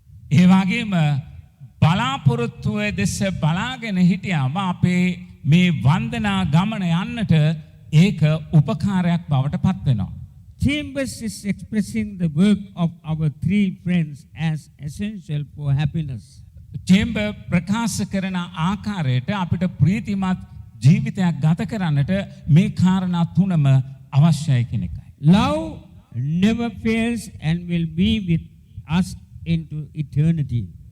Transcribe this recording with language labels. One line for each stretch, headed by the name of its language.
Sinhala: ඒ වගේම බලාපොරොත්තුව දෙස බලාගෙන හිටියාම අපේ මේ වන්දනා ගමන යන්නට ඒක උපකාරයක් බවට පත් වෙනවා.
English: Chambers is expressing the work of our three friends as essential for happiness.
Sinhala: Chamber ප්‍රකාශ කරන ආකාරයට අපිට ප්‍රීතිමත් ජීවිතයක් ගත කරන්නට මේ කාරණා තුනම අවශ්‍යයි කියන එකයි.
English: Love never fails and will be with us into eternity.